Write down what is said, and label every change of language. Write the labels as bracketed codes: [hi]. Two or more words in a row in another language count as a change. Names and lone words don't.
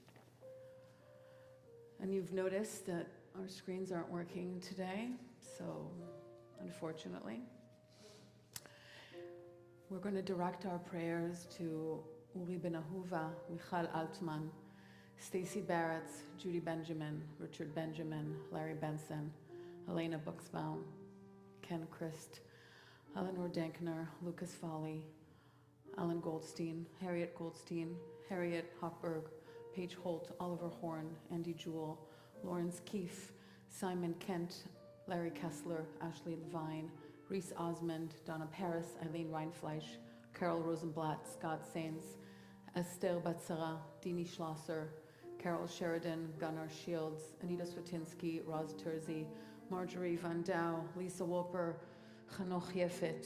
[en] And you've noticed that our screens aren't working today, so unfortunately. We're going to direct our prayers to Uri Ben Ahuva, Michal Altman, Stacy Barrett, Judy Benjamin, Richard Benjamin, Larry Benson, Elena Buxbaum, Ken Christ, Eleanor Dankner, Lucas Foley, Alan Goldstein, Harriet Goldstein, Harriet Hochberg, Paige Holt, Oliver Horn, Andy Jewell, Lawrence Keefe, Simon Kent, Larry Kessler, Ashley Levine, Reese Osmond, Donna Paris, Eileen Reinfleisch, Carol Rosenblatt, Scott Sains, Esther Batsara, Dini Schlosser, Carol Sheridan, Gunnar Shields, Anita Swatinsky, Roz Terzi, Marjorie Van Dow, Lisa Wolper, Chanoch Yefet.